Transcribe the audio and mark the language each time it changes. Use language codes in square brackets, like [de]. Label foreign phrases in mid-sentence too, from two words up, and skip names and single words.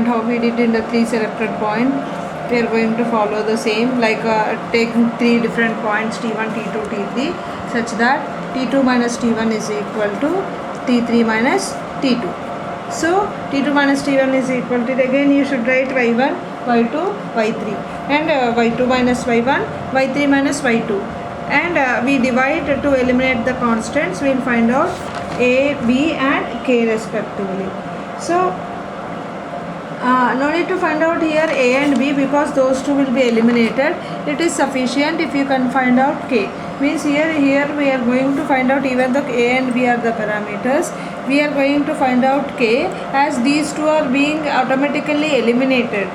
[en] How we did in the 3 selected point, we are going to follow the same, like taking 3 different points t1, t2, t3, such that t2 minus t1 is equal to t3 minus t2. So t2 minus t1 is equal to, again you should write y1, y2, y3, and y2 minus y1, y3 minus y2, and we divide to eliminate the constants. We will find out a, b and k respectively. So no need to find out here a and b because those two will be eliminated. It is sufficient if you can find out k. Means here we are going to find out, even though a and b are the parameters, we are going to find out k, as these two are being automatically eliminated.